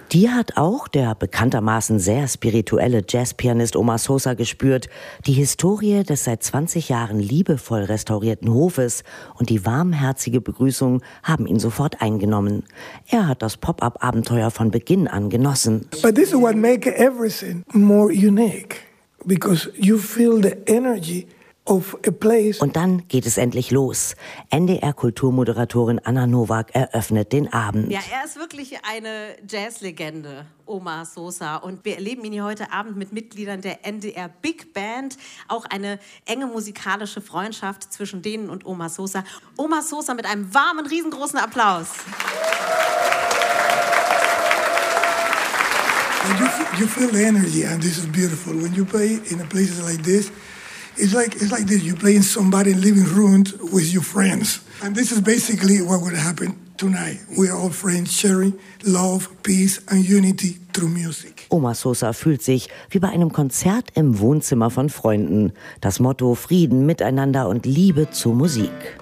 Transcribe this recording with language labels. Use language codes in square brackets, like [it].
[de] Die hat auch der bekanntermaßen sehr spirituelle Jazzpianist Oma Sosa gespürt. Die Historie des seit 20 Jahren liebevoll restaurierten Hofes und die warmherzige Begrüßung haben ihn sofort eingenommen. Er hat das Pop-Up-Abenteuer von Beginn an genossen. [en] But this is what makes everything more unique, because you feel the energy of a place. [de] Und dann geht es endlich los. NDR-Kulturmoderatorin Anna Nowak eröffnet den Abend. Ja, er ist wirklich eine Jazzlegende, Oma Sosa. Und wir erleben ihn hier heute Abend mit Mitgliedern der NDR Big Band. Auch eine enge musikalische Freundschaft zwischen denen und Oma Sosa. Oma Sosa mit einem warmen, riesengroßen Applaus. Ein [en] You feel the energy, and this is beautiful. When you play in a place like this, it's like this. You play in somebody's living room with your friends. And this is basically what would happen tonight. We are all friends sharing love, peace and unity through music. [de] Omar Sosa fühlt sich wie bei einem Konzert im Wohnzimmer von Freunden. Das Motto Frieden, Miteinander und Liebe zur Musik.